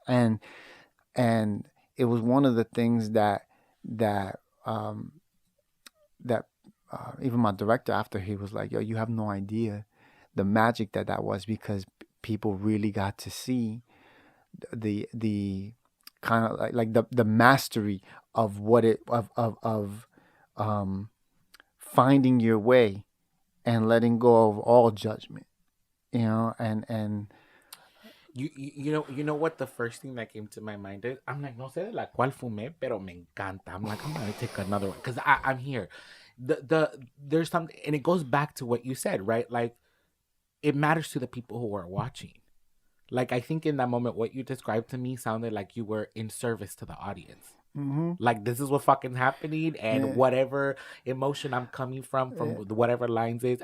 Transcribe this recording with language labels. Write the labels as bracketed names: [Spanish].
[English] And it was one of the things that even my director, after, he was like, yo, you have no idea the magic that was, because people really got to see the kind of like the mastery of what it of finding your way and letting go of all judgment, and you know what the first thing that came to my mind is? I'm like, [Spanish] no sé de la cual fumé, pero me encanta. [English] I'm like, I'm gonna take another one because I'm here. There's something, and it goes back to what you said, right? Like, it matters to the people who are watching. Like, I think in that moment, what you described to me sounded like you were in service to the audience. Like, this is what fucking happening, and whatever emotion I'm coming from whatever lines is.